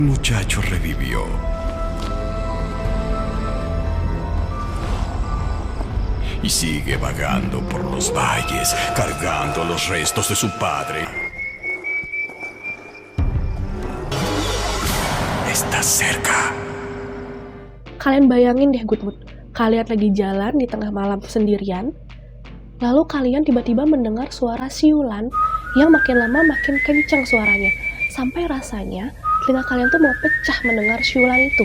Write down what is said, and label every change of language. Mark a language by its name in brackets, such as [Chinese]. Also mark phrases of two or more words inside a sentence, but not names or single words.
[Spanish] Muchacho revivió y sigue vagando por los valles, cargando los restos de su padre. Está cerca. [Indonesian] Kalian bayangin deh Goodwood, kalian lagi jalan di tengah malam sendirian, lalu kalian tiba-tiba mendengar suara siulan yang makin lama makin kencang suaranya, sampai rasanya telinga kalian tuh mau pecah mendengar siulan itu.